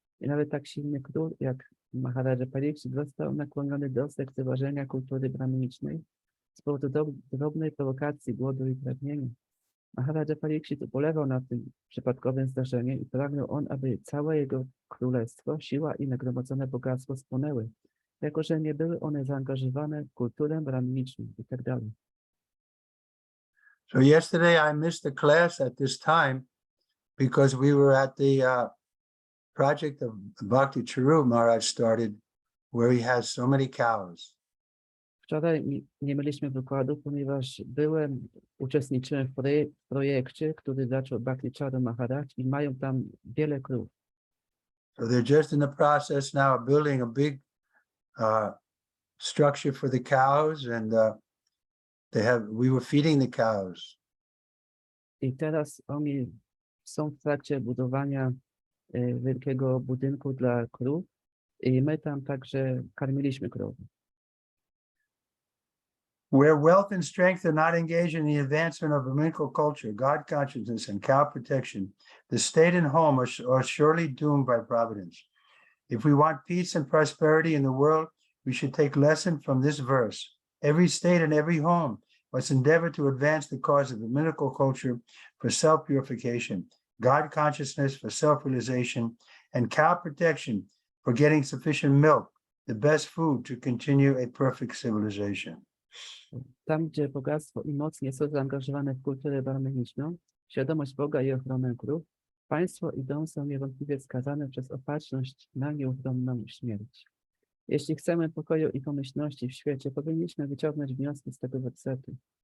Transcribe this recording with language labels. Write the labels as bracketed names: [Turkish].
[Polish] I nawet tak silny król jak Maharaja Pariksit został nakłoniony do lekceważenia kultury brahminicznej z powodu drobnej prowokacji, głodu i pragnienia. Maharaja Pariksit ubolewał na tym przypadkowym zdarzeniu i pragnął on, aby całe jego królestwo, siła i nagromadzone bogactwo spłonęły, jako że nie były one zaangażowane w kulturę brahminiczną itd. [English] So yesterday I missed the class at this time because we were at the project of Bhakti-Charu Maharaj started, where he has so many cows. [Polish] Wczoraj nie mieliśmy wykładu, ponieważ uczestniczyłem w projekcie, który zaczął Bhakti-Charu Maharaj i mają tam wiele krów. [English] So they're just in the process now of building a big structure for the cows, and we were feeding the cows. [Polish] I teraz oni są w trakcie budowania wielkiego budynku dla krów i my tam także karmiliśmy krowy. [English] Where wealth and strength are not engaged in the advancement of Brahminical culture, God consciousness, and cow protection, the state and home are surely doomed by providence. If we want peace and prosperity in the world, we should take lesson from this verse. Every state and every home must endeavor to advance the cause of Brahminical culture for self-purification, God consciousness for self-realization, and cow protection for getting sufficient milk, the best food to continue a perfect civilization. [Polish] Tam, gdzie bogactwo i moc nie są zaangażowane w kulturę brahminiczną, świadomość Boga i ochronę krów, państwo i dom są niewątpliwie skazane przez opatrzność na nieuchronną śmierć. Jeśli chcemy pokoju i pomyślności w świecie, powinniśmy wyciągnąć wnioski z tego wersetu.